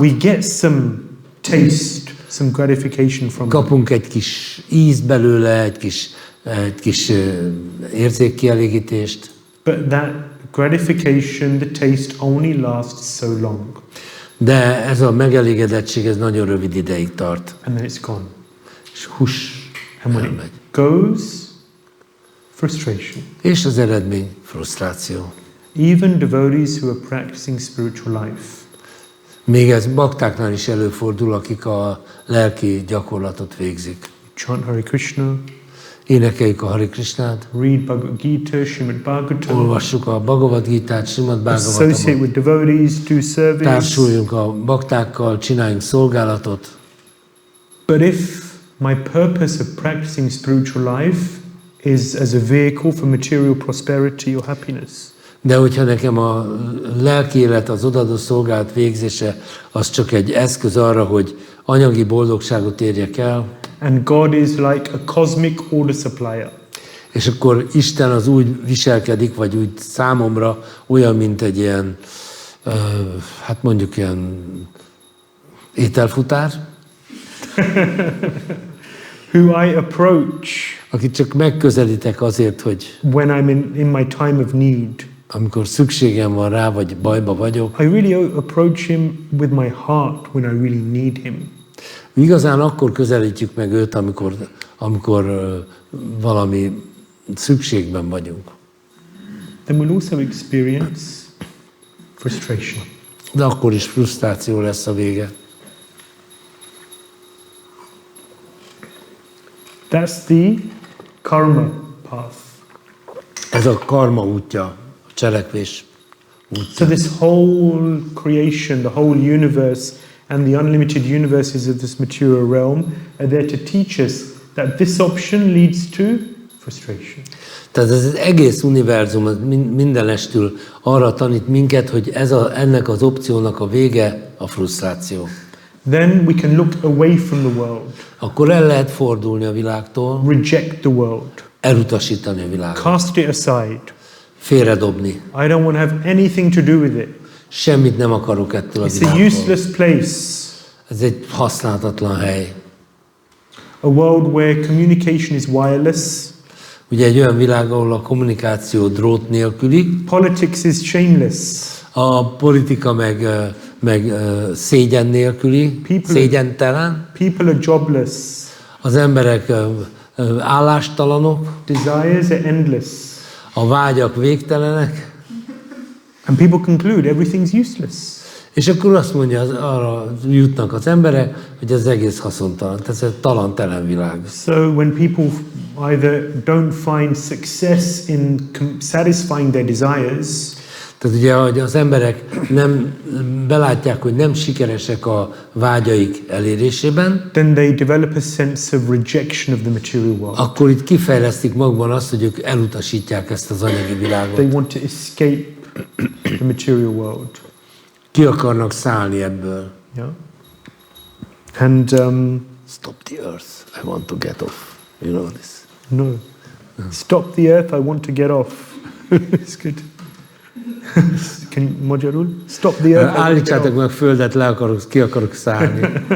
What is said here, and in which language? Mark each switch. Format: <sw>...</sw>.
<en>We get some taste, some gratification from them.</en> <hu>kapunk egy kis íz belőle, egy kis érzékkielégítést,</hu> <en>But that gratification, the taste only lasts so long,</en> <hu>de ez a megelégedettség ez nagyon rövid ideig tart,</hu> <en>and then it's gone.</en> <hu>és</hu> <en>And when</en> <hu>elmegy.</hu> <en>it goes, frustration.</en> <hu>És az eredmény frusztráció.</hu> <en>Even devotees who are practicing spiritual life,</en> <hu>Még ez baktáknál is előfordul, akik a lelki gyakorlatot végzik.</hu> <en>chant Hare Krishna,</en> <hu>Énekeljük a Hare Krishnát,</hu> <en>read Bhagavad Gita, Śrīmad-Bhāgavatam,</en> <hu>olvassuk a Bhagavad Gitát,</hu> <en>associate</en> <hu>Śrīmad-Bhāgavatamot,</hu> <en>with devotees, do service.</en> <hu>társuljunk a baktákkal, csináljunk szolgálatot.</hu> <en>But if my purpose of practicing spiritual life is as a vehicle for material prosperity or happiness,</en> <hu>De hogyha nekem a lelki élet, az odaadó szolgálat végzése, az csak egy eszköz arra, hogy anyagi boldogságot érjek el,</hu> <en>and God is like a cosmic order supplier,</en> <hu>és akkor Isten az úgy viselkedik, vagy úgy számomra olyan, mint egy ilyen, hát mondjuk ilyen ételfutár,</hu> <en>who I approach</en> <hu>akit csak megközelítek azért, hogy</hu> <en>when I'm in my time of need.</en> <hu>amikor szükségem van rá, vagy bajba vagyok.</hu> <en>I really approach him with my heart when I really need him.</en> <hu>Igazán akkor közelítjük meg őt, amikor valami szükségben vagyunk.</hu> <en>Then we'll also experience frustration.</en> <hu>De akkor is frusztráció lesz a vége.</hu> <en>That's the karma path.</en> <hu>Ez a karma útja, a cselekvés útja.</hu> <en>So this whole creation, the whole universe, and the unlimited universes of this material realm are there to teach us that this option leads to frustration.</en> <hu>Tehát ez az egész univerzum mindenestül arra tanít minket, hogy ennek az opciónak a vége a frusztráció.</hu> <en>Then we can look away from the world.</en> <hu>Akkor el lehet fordulni a világtól,</hu> <en>Reject the world.</en> <hu>elutasítani a világot,</hu> <en>Cast it aside.</en> <hu>félredobni.</hu> <en>I don't want to have anything to do with it.</en> <hu>Semmit nem akarok ettől a</hu> <en>It's a</en> <hu>világtól.</hu> <en>useless place.</en> <hu>Ez egy használhatatlan hely.</hu> <en>A world where communication is wireless.</en> <hu>Ugye egy olyan világ, ahol a kommunikáció drót nélküli,</hu> <en>Politics is shameless.</en> <hu>a politika meg szégyen nélküli, szégyentelen,</hu> <en>People are jobless.</en> <hu>az emberek állástalanok,</hu> <en>Desires are endless.</en> <hu>a vágyak végtelenek,</hu> <en>And people conclude everything's useless.</en> <hu>és akkor azt mondja, arra jutnak az emberek, hogy az egész haszontalan, tehát ez egy talantelen világ.</hu> <en>So when people either don't find success in satisfying their desires,</en> <hu>Tehát ugye, hogy az emberek nem belátják, hogy nem sikeresek a vágyaik elérésében,</hu> <en>then they develop a sense of rejection of the material world.</en> <hu>akkor itt kifejlesztik magban azt, hogy ők elutasítják ezt az anyagi világot.</hu> <en>They want to escape the material world.</en> <hu>Ki akarnak szállni ebből.</hu> <en>Yeah. And Stop the earth, I want to get off. You know this? no, stop the earth. I want to get off. It's good. Can magyarul? Stop the earth. I want to get</en> <hu>Állítsátok</hu> <en>off.</en> <hu>meg földet, ki akarok szállni.</hu>